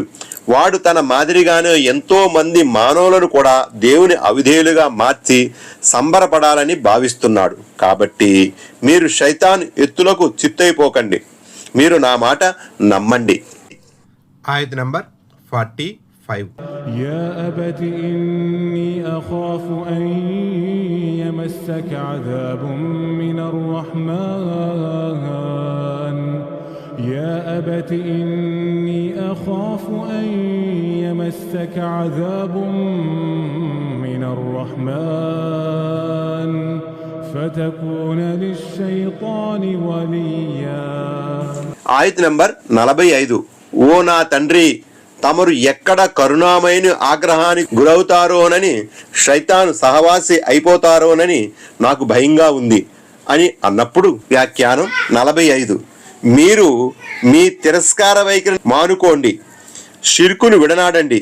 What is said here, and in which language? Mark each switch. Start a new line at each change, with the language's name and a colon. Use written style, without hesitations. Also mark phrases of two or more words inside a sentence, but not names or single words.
Telugu: వాడు తన మాదిరిగానే ఎంతో మంది మానవులను కూడా దేవుని అవిధేయులుగా మార్చి సంబరపడాలని భావిస్తున్నాడు. కాబట్టి మీరు శైతాన్ ఎత్తులకు చిత్తైపోకండి, మీరు నా మాట నమ్మండి. ఆయత్ నంబర్ 45.
Arabic: يا أبت إني أخاف أن يمسك عذاب من الرحمن يا أبت إني أخاف أن يمسك عذاب من الرحمن فتكون للشيطان وليا.
Telugu: ఆయత్ నంబర్ 45. ఓ నా తండ్రి, తమరు ఎక్కడ కరుణామయుని ఆగ్రహానికి గురవుతారోనని, శైతాను సహవాసి అయిపోతారోనని నాకు భయంగా ఉంది అని అన్నప్పుడు. వ్యాఖ్యానం 45. మీరు మీ తిరస్కార వైఖరి మానుకోండి, షిర్కును విడనాడండి.